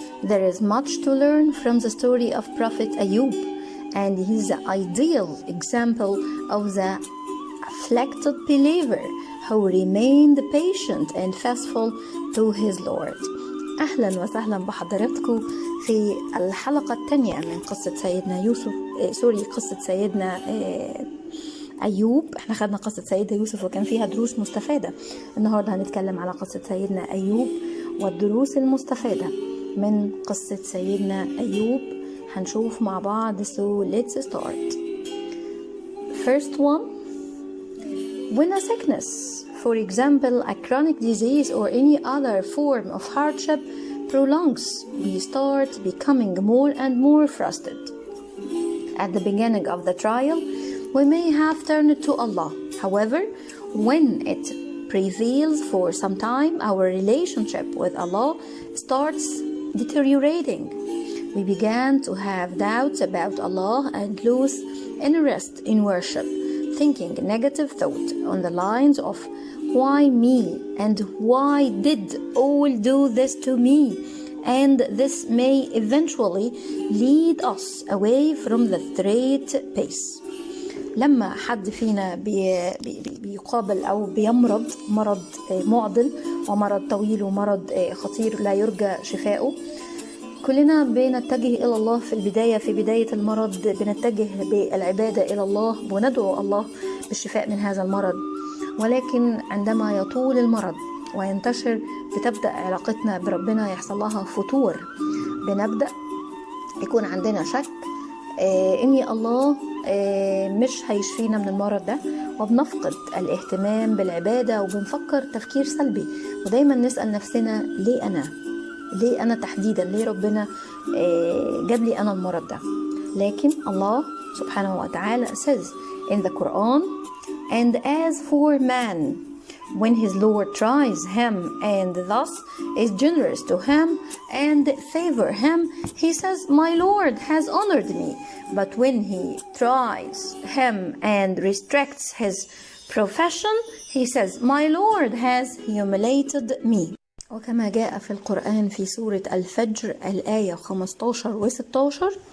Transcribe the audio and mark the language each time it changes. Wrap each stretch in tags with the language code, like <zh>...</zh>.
<en>There is much to learn from the story of Prophet AYub, and he's the ideal example of the afflicted believer who remained patient and faithful to his Lord.</en> <ar>أهلا وسهلا بحضراتكم في الحلقة الثانية من قصة سيدنا قصة سيدنا أيوب. احنا خدنا قصة سيدنا يوسف وكان فيها دروس مستفادة. النهاردة هنتكلم على قصة سيدنا أيوب والدروس المستفادة من قصة سيدنا أيوب. هنشوف مع بعض.</ar> <en>So let's start. First one, when a sickness, for example, a chronic disease or any other form of hardship prolongs, we start becoming more and more frustrated. At the beginning of the trial, we may have turned to Allah. However, when it prevails for some time, our relationship with Allah starts deteriorating. We began to have doubts about Allah and lose interest in worship, thinking negative thought on the lines of why me and why did all do this to me, and this may eventually lead us away from the straight pace.</en> <ar>لما حد فينا بيقابل أو بيمرض مرض معضل ومرض طويل ومرض خطير لا يرجى شفاؤه، كلنا بنتجه إلى الله في بداية المرض، بنتجه بالعبادة إلى الله وندعو الله بالشفاء من هذا المرض. ولكن عندما يطول المرض وينتشر بتبدأ علاقتنا بربنا يحصل لها فتور، بنبدأ يكون عندنا شك إن الله مش هيشفينا من المرض ده، وبنفقد الاهتمام بالعبادة وبنفكر تفكير سلبي، ودايما نسأل نفسنا ليه أنا تحديدا، ليه ربنا جاب لي أنا المرض ده. لكن الله سبحانه وتعالى</ar> <en>says in the Quran, and as for man, when his Lord tries him and thus is generous to him and favor him, he says, my Lord has honored me. But when he tries him and restricts his profession, he says, my Lord has humiliated me.</en> <ar>وكما جاء في القرآن في سورة الفجر الآية 15 و 16.</ar>